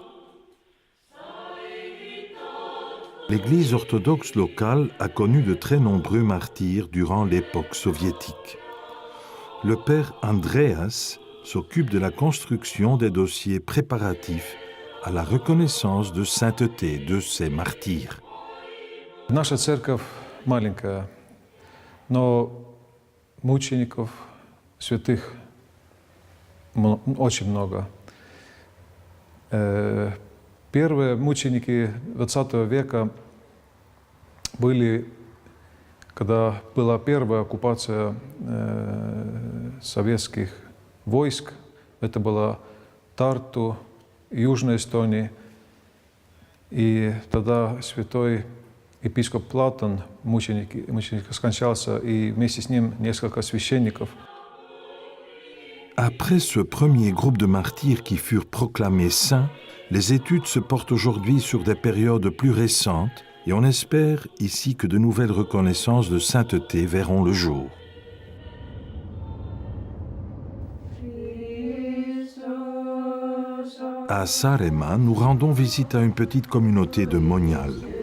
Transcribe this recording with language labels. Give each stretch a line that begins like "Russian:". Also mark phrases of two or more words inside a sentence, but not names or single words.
French: L'Église orthodoxe locale a connu de très nombreux martyrs durant l'époque soviétique. Le père Andreas s'occupe de la construction des dossiers préparatifs à la reconnaissance de sainteté de ces martyrs.
Russian: Наша церковь маленькая, но мучеников, святых очень много. Первые мученики XX века были, когда была первая оккупация советских войск. Это была Тарту, Южная Эстония. И тогда святой епископ Платон, мученик скончался, и вместе с ним несколько священников.
French: Après ce premier groupe de martyrs qui furent proclamés saints, les études se portent aujourd'hui sur des périodes plus récentes et on espère ici que de nouvelles reconnaissances de sainteté verront le jour. À Saaremaa, nous rendons visite à une petite communauté de moniales.